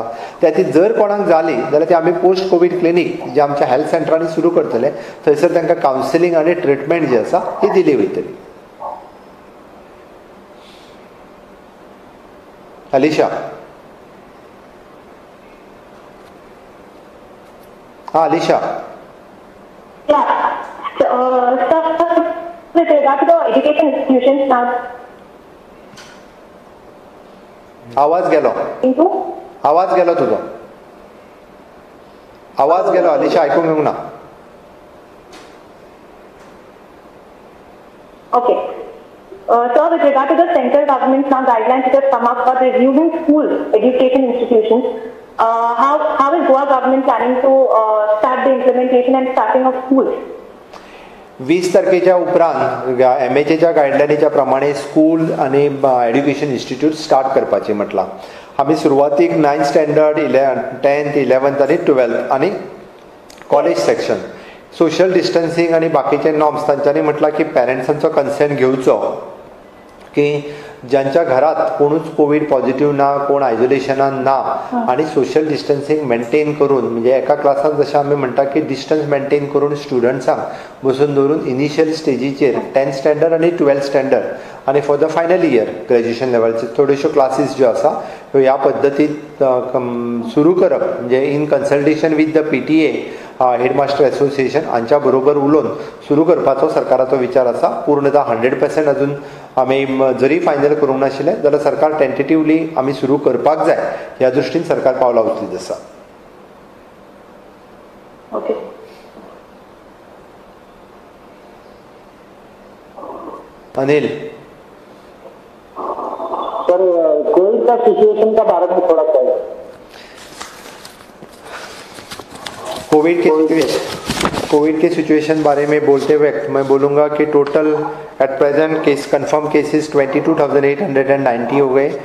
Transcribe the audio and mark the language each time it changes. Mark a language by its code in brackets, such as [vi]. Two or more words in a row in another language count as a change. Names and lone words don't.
[kok] त्या खातीर जर कोणाक जाली जाल्यार ती आमी पोस्ट कोवीड क्लिनीक जे आमच्या हेल्थ सेंटरांनी सुरू करतले थंयसर तांकां कावन्सिलींग आनी ट्रिटमेंट जी आसा ती दिली वयतली. अलिशा. हा अलिशा. [en] With regard to the education institutions now. [kok] आवाज गेलो. आवाज गेलो तुजो. आवाज गेलो अलिशा, आयकूंक येवंक ना. [en] Okay. Sir, with regard to the central government's now guidelines which have come up for resuming school education institutions, how is Goa government planning to start the implementation and starting of schools? [kok] 20 तारखेच्या उपरांत MHAच्या गायडलायनीच्या प्रमाणे स्कूल आणि [en] education institute start [kok] करपाचे म्हटलां. आमी सुरवातीक 9th स्टँडर्ड 10th 11th आणि 12th आणि कॉलेज सेक्शन [en] social distancing [kok] आणि बाकीचे नॉर्म्स तांच्यांनी म्हटलां की पेरंट्सांचो कन्सेंट घेवचो, की ज्यांच्या घरात कोणूच कोविड पॉझिटिव्ह ना, कोण आयसोलेशनान ना आणि [en] social distancing maintain [kok] करून, म्हणजे एका क्लासान जशें आमी म्हणटा की [en] distance maintain [kok] करून स्टुडंट्सांक बसून दवरून इनिशियल स्टेजीचेर 10th स्टँडर्ड आणि 12th स्टँडर्ड आणि [en] for the final year graduation [kok] लेवलचे थोड्योश्यो क्लासीस ज्यो आसा ह्यो ह्या पद्दतीन सुरू करप, म्हणजे [en] in consultation with the PTA headmaster association [kok] हांच्या बरोबर उलोवन सुरू करपाचो सरकाराचो विचार आसा. पूर्णतः 100% अजून आमी जरी फायनल करूंक नाशिल्ले जाल्यार सरकार टेंटेटिवली आमी सुरू करपाक जाय ह्या दृश्टीन सरकार पावलां उचलीत आसा. [en] Okay. अनिल [hi] सर, कोविड का सिचुएशन का बारे में थोड़ा सा कोविड के सिचुएशन बारे में बोलते हुए मैं बोलूँगा कि [en] total at present case confirm cases [hi] 22,890 हो गए.